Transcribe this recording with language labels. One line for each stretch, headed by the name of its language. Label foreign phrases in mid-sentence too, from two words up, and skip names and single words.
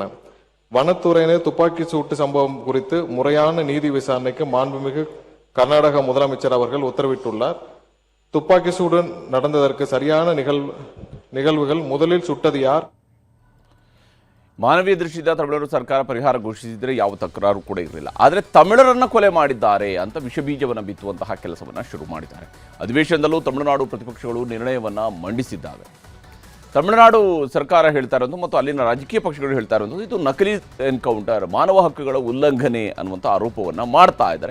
Tamil: வனத்துறையினர் துப்பாக்கி சூட்டு சம்பவம் குறித்து முறையான நீதி விசாரணைக்கு மாண்புமிகு கர்நாடக முதலமைச்சர் அவர்கள் உத்தரவிட்டுள்ளார். துப்பாக்கி சூடு நடந்ததற்கு சரியான நிகழ்வுகள் முதலில் சுட்டது யார்?
Kannada: ಮಾನವೀಯ ದೃಷ್ಟಿಯಿಂದ ತಮಿಳರು ಸರ್ಕಾರ ಪರಿಹಾರ ಘೋಷಿಸಿದರೆ ಯಾವ ತಕರಾರು ಕೂಡ ಇರಲಿಲ್ಲ. ಆದರೆ ತಮಿಳರನ್ನ ಕೊಲೆ ಮಾಡಿದ್ದಾರೆ ಅಂತ ವಿಷಬೀಜವನ್ನು ಬಿತ್ತುವಂತಹ ಕೆಲಸವನ್ನು ಶುರು ಮಾಡಿದ್ದಾರೆ. ಅಧಿವೇಶನದಲ್ಲೂ ತಮಿಳುನಾಡು ಪ್ರತಿಪಕ್ಷಗಳು ನಿರ್ಣಯವನ್ನು ಮಂಡಿಸಿದ್ದಾವೆ. ತಮಿಳುನಾಡು ಸರ್ಕಾರ ಹೇಳ್ತಾ ಇರೋದು ಮತ್ತು ಅಲ್ಲಿನ ರಾಜಕೀಯ ಪಕ್ಷಗಳು ಹೇಳ್ತಾ ಇರೋದು ಇದು ನಕಲಿ ಎನ್ಕೌಂಟರ್, ಮಾನವ ಹಕ್ಕುಗಳ ಉಲ್ಲಂಘನೆ ಅನ್ನುವಂಥ ಆರೋಪವನ್ನು ಮಾಡ್ತಾ ಇದ್ದಾರೆ.